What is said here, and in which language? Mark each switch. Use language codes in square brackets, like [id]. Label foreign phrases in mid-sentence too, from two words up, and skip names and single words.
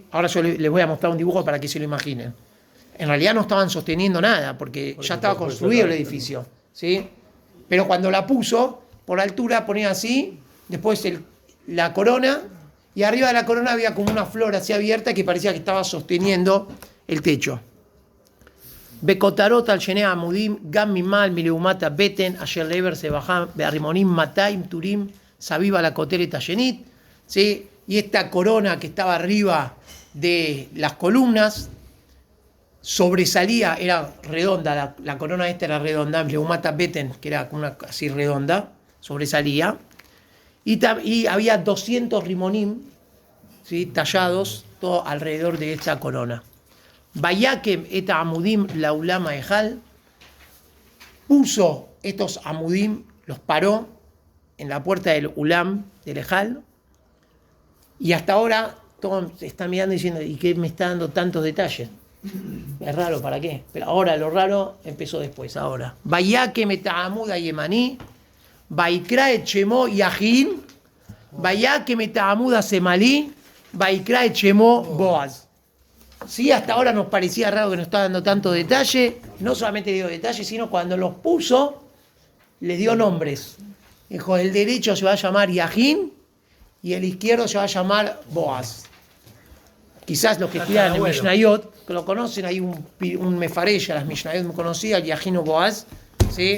[es] Ahora yo les voy a mostrar un dibujo para que se lo imaginen. En realidad no estaban sosteniendo nada, porque ya estaba construido el edificio. ¿Sí? Pero cuando la puso, por altura ponía así, después la corona, y arriba de la corona había como una flor así abierta que parecía que estaba sosteniendo el techo. [he] וכתרת על שני העמודים, גם ממעל, מלעמת הבטן, אשר לעבר השבכה, והרמונים מאתים, טרים, סביב על הכתרת השנית, [es] ¿sí? Y esta corona que estaba arriba de las columnas sobresalía, era redonda, la corona esta era redonda, [he] מלעמת הבטן, [es] que era una así redonda, sobresalía, y había 200 rimonim, ¿sí? Tallados todo alrededor de esta corona. [he] ויקם את העמדים לאלם ההיכל, [es] puso estos amudim, los paró en la puerta del ulam, del ejal, y hasta ahora todos están mirando diciendo, ¿y qué me está dando tantos detalles? Es raro, ¿para qué? Pero ahora lo raro empezó después, ahora. [he] ויקם את העמוד הימני, ויקרא את שמו יכין, ויקם את העמוד השמאלי, ויקרא את שמו בעז. [es] Sí, hasta ahora nos parecía raro que nos estaba dando tanto detalle. No solamente dio detalles, sino cuando los puso, les dio nombres. Dijo, el derecho se va a llamar Yahin y el izquierdo se va a llamar Boaz. Quizás los que estudian el Mishnayot, que lo conocen, hay un mefareya, las Mishnayot muy conocidas, Yahin o Boaz, ¿sí?